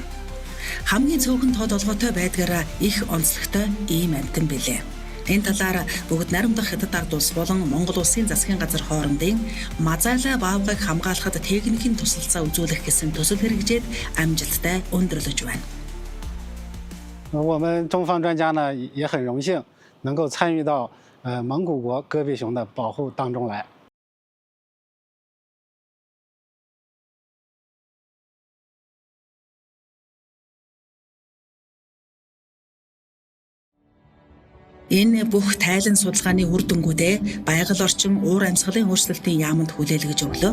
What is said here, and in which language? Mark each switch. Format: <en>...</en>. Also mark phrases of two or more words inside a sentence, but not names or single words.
<mn>Хамгийн цөөхөн тоо толгойтой байдгаараа их онцлогтой ийм амьтан билээ. Энэ талаар бүгд найрамдах Хятад ард улс болон Монгол улсын засгийн газар хоорондын Мазайлай баавгайг хамгаалахад техникийн тусалцаа үзүүлэх гэсэн төсөл хэрэгжээд амжилттай өндөрлөж байна.</mn> <zh>我们中方专家呢也很荣幸能够参与到蒙古国戈壁熊的保护当中来。</zh> <mn>Энэ бүх тайлан судалгааны үр дүнгуудээ байгаль орчин уур амьсгалын өөрчлөлтийн яамд хүлээлгэж өглөө.</mn>